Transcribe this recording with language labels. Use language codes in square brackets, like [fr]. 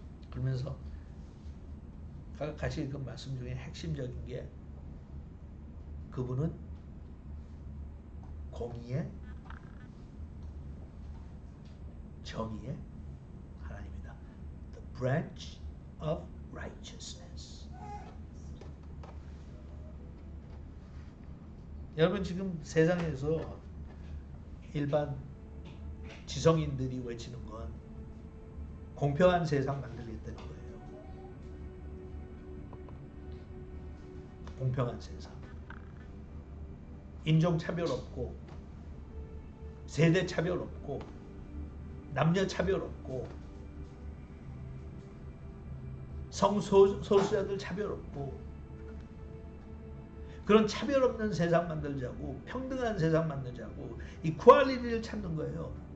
[ko] 그러면서 같이 읽은 말씀 중에 핵심적인 게 그분은 공의의 정의의 하나님이다. [en] The branch of righteousness. [ko] 여러분 지금 세상에서 일반 지성인들이 외치는 건 공평한 세상 만들겠다는 거예요. 공평한 세상. 인종차별 없고 세대차별 없고 남녀차별 없고 성소수자들 차별 없고 그런 차별 없는 세상 만들자고, 평등한 세상 만들자고, 이퀄리티를 찾는 거예요.